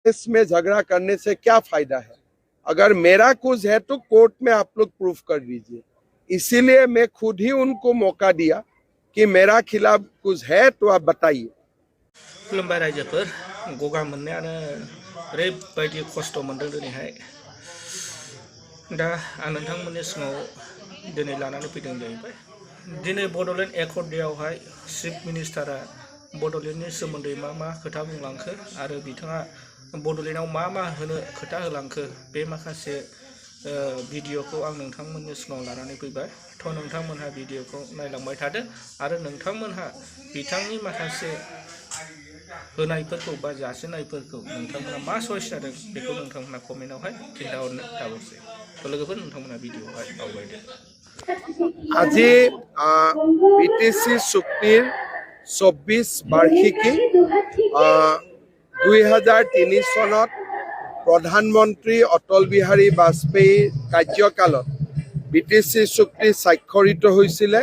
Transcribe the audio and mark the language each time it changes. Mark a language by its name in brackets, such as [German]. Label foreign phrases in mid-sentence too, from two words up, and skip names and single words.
[Hindi] इसमें झगड़ा करने से क्या फायदा है? अगर मेरा कुछ है तो कोर्ट में आप लोग प्रूफ कर दीजिए। इसीलिए मैं खुद ही उनको मौका दिया कि मेरा खिलाफ कुछ है तो आप बताइए। [Bodo] खुलुमबाय रायजोफोर गगा मोननायानो ओरैबायदि खस्थ' मोनदों दिनैहाय दा आं नोंथांमोननि सिगाङाव दिनै लानानै फैदों जाहैबाय दिनै बड'लेण्ड एकर्ड डेआवहाय चिफ मिनिस्टारा बड'लेण्डनि सोमोन्दै मा खोथा बुंलांखो आरो बिथाङा बड'लेण्डआव मा होनो खोथा होलांखो बे माखासे भिडिअखौ आं नोंथांमोननि सिगाङाव लानानै फैबाय थ' नोंथांमोनहा भिडिअखौ नायलांबाय थादो आरो नोंथांमोनहा बिथांनि माखासे होनायफोरखौ बा जासिनायफोरखौ नोंथांमोना मा चइस जादों बेखौ नोंथांमोना कमेन्टआवहाय खिन्थाहरनो दाबावसै थ' लोगोफोर नोंथांमोना भिडिअआवहाय आवगायदो। [Assamese] আজি বিটিসি চুক্তিৰ ২৪ বাৰ্ষিকী ২০০৩ চনত প্ৰধানমন্ত্ৰী অটল বিহাৰী বাজপেয়ীৰ কাৰ্যকালত বিটিসি চুক্তি স্বাক্ষৰিত হৈছিলে।